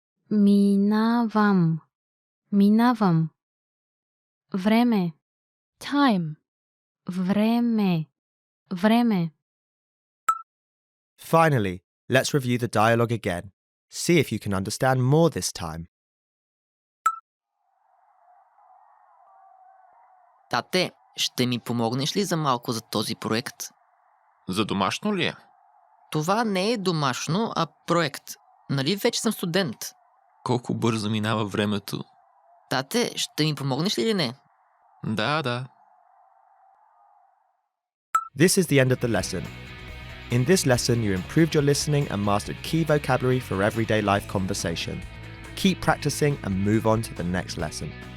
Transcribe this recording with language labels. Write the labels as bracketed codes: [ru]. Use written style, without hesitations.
[bg] Минавам. Минавам. Време. Time. Време. Време. [en] Finally, let's review the dialogue again. See if you can understand more this time. [bg] Тате, ще ми помогнеш ли за малко за този проект? За домашно ли е? Това не е домашно, а проект. Нали вече съм студент? Колко бързо минава времето. Тате, ще ми помогнеш ли или не? Да. [en] This is the end of the lesson. In this lesson, you improved your listening and mastered key vocabulary for everyday life conversation. Keep practicing and move on to the next lesson.